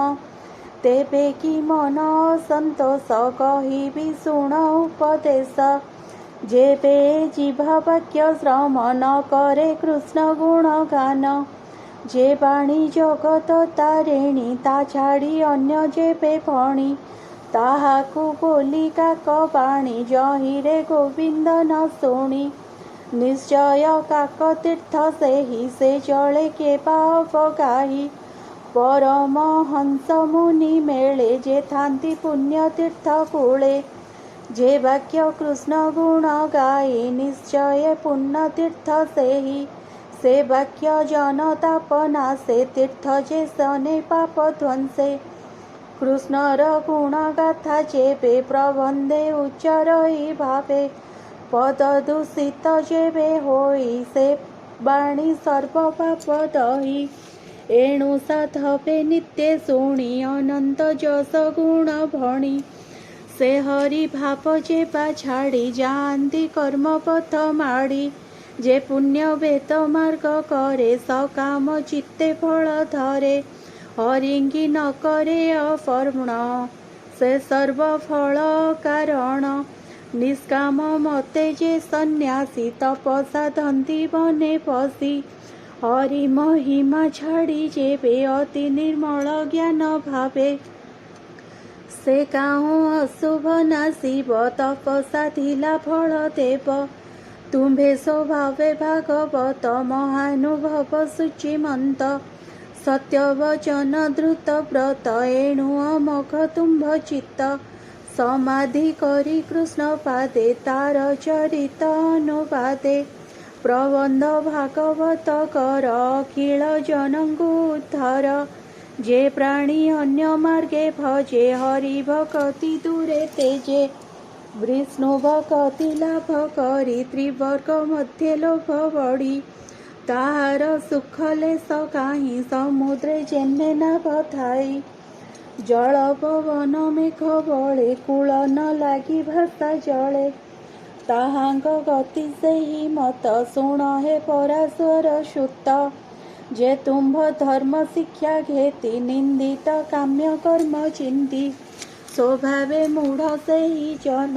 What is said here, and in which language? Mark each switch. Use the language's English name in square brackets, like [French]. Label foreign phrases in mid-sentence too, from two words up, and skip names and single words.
[Odia] ତେବେ କି ମନ ଅସନ୍ତୋଷ କହିବି ଶୁଣ ଉପଦେଶ। ଯେବେ ଜିହ୍ୱା ବାକ୍ୟ ଶ୍ରମ ନ କରେ କୃଷ୍ଣ ଗୁଣ ଗାନ। ଯେ ବାଣୀ ଜଗତ ତାରିଣୀ ତା ଛାଡ଼ି ଅନ୍ୟ ଯେବେ ଭଣି। ତାହାକୁ ବୋଲି କାକ ବାଣୀ ଯହିଁରେ ଗୋବିନ୍ଦ ନ ଶୁଣି। ନିଶ୍ଚୟ କାକ ତୀର୍ଥ ସେହି ସେ ଜଳେ କେ ପାବଗାହି। ପରମ ହଂସ ମୁନି ମେଳେ ଯେ ଥାନ୍ତି ପୁଣ୍ୟ ତୀର୍ଥ କୂଳେ। ଯେ ବାକ୍ୟ କୃଷ୍ଣ ଗୁଣ ଗାଏ ନିଶ୍ଚୟ ପୁଣ୍ୟ ତୀର୍ଥ ସେହି। ସେ ବାକ୍ୟ ଜନ ତାପ ନାଶେ ତୀର୍ଥ ଯେ ସନେ ପାପ ଧ୍ୱଂସେ। କୃଷ୍ଣର ଗୁଣ ଗାଥା ଯେବେ ପ୍ରବନ୍ଧେ ଉଚ୍ଚରଇ ଭାବେ। ପଦ ଦୂଷିତ ଯେବେ ହୋଇ ସେ ବାଣୀ ସର୍ବ ପାପ ଦହି। ଏଣୁ ସାଧବେ ନିତ୍ୟ ଶୁଣି ଅନନ୍ତ ଯଶ ଗୁଣ ଭଣି। ସେ ହରି ଭାବ ଯେବା ଛାଡ଼ି ଯାତି କର୍ମ ପଥ ମାଡ଼ି। ଯେ ପୁଣ୍ୟ ବେଦ ମାର୍ଗ କରେ ସକାମ ଚିତ୍ତେ ଫଳ ଧରେ। ହରିଙ୍ଗି ନ କରେ ଅଫର୍ମଣ ସେ ସର୍ବଫଳ କାରଣ ନିଷ୍କାମ ମତେ ଯେ ସନ୍ୟାସୀ ତପସା ଧନ୍ତି ବନେ ପସି ହରି ମହିମା ଛାଡ଼ି ଯେବେ ଅତି ନିର୍ମଳ ଜ୍ଞାନ ଭାବେ ସେ କାହୁଁ ଅଶୁଭ ନାଶିବ ତପସା ଥିଲା ଫଳ ଦେବ ତୁମ୍ଭେ ସ୍ୱଭାବେ ଭାଗବତ ମହାନୁଭବ ଶୁଚିମନ୍ତ ସତ୍ୟବଚନ ଦ୍ରୁତ ବ୍ରତ ଏଣୁ ଅମୋଘ ତୁମ୍ଭ ଚିତ୍ତ ସମାଧି କରି କୃଷ୍ଣ ପାଦେ ତାର ଚରିତ ଅନୁବାଦେ ପ୍ରବନ୍ଧ ଭାଗବତ କର ଅଖିଳ ଜନଙ୍ଗୁ ଉଦ୍ଧାର ଯେ ପ୍ରାଣୀ ଅନ୍ୟ ମାର୍ଗେ ଭଜେ ହରି ଭକ୍ତି ଦୂରେ ତେଜେ ବିଷ୍ଣୁ ଭକ୍ତି ଲାଭ କରି ତ୍ରିବର୍ଗ ମଧ୍ୟ ଲୋଭ ବଡ଼ି ତାହାର ସୁଖ ଲେସ କାହିଁ ସମୁଦ୍ରେ ଯେନେ ନାଭ ଥାଇ ଜଳ ପବନ ମେଘ ବଳେ କୂଳ ନ ଲାଗି ଭାଷା ଜଳେ ତାହାଙ୍ଗ ଗତି ସେହି ମତ ଶୁଣ ହେ ପରାଶର ସୁତ ଯେ ତୁମ୍ଭ ଧର୍ମ ଶିକ୍ଷା ଘେତି ନିନ୍ଦିତ କାମ୍ୟ କର୍ମ ଚିନ୍ତି ସ୍ୱଭାବେ ମୂଢ଼ ସେହି ଜନ